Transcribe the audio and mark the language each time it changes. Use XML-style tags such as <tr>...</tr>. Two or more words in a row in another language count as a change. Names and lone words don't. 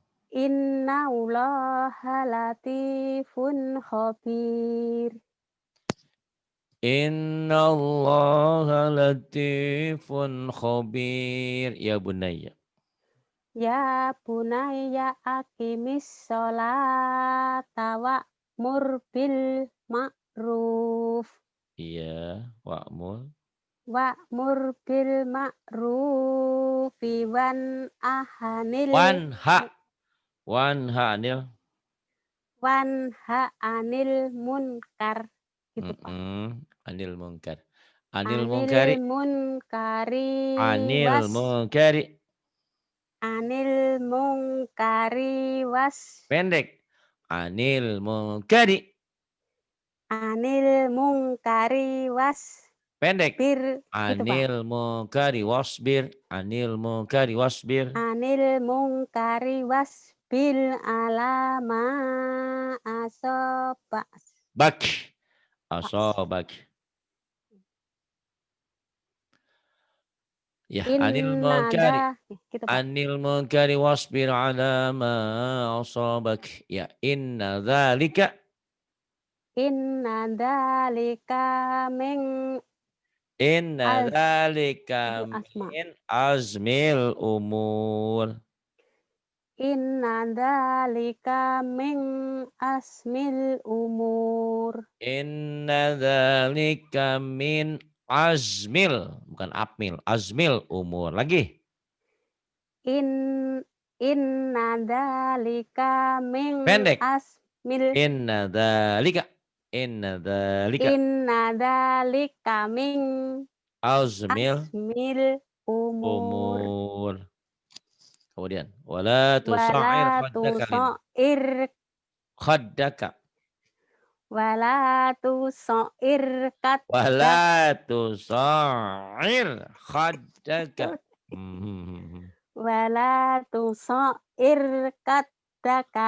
<ar>لطيف خبير. إن الله لطيف خبير. يا بني. يا بني أقم الصلاة وأمر بالمعروف.</ar> <id>Iya, wa'mur.</id> <ar>وأمر بالمعروف وانه عن المنكر.</ar> <id>Gitu, Pak.</id> <ar>عن المنكر. عن المنكر واص.</ar> <id>Pendek.</id> <ar>عن المنكر.</ar> <id>Pendek.</id> <ar>عن المنكر واصبر. عن المنكر واصبر. bil alama asobak. Bak. Asobak. Ya, عن المنكر.</ar> <id>Innada gitu Pak.</id> <ar>عن المنكر واصبر على ما أصابك. Ya, إن ذلك. إن ذلك من Inna az dzalika asma. من عزم الأمور. إن ذلك من عزم الأمور. إن ذلك من عزم.</ar> <id>Bukan apmil.</id> <ar>عزم الأمور. Lagi. إن ذلك من</ar> <id>Pendek.</id> <ar>asmil إن ذلك. إن ذلك. إن ذلك من Azmil عزم الأمور. umur.</ar> <id>Kemudian.</id> <ar>ولا تصعر Wala خدك لل. tusoir Khaddaka. ولا تصعر خدك ولا تصعر خدك. Hmm. ولا تصعر خدك</ar>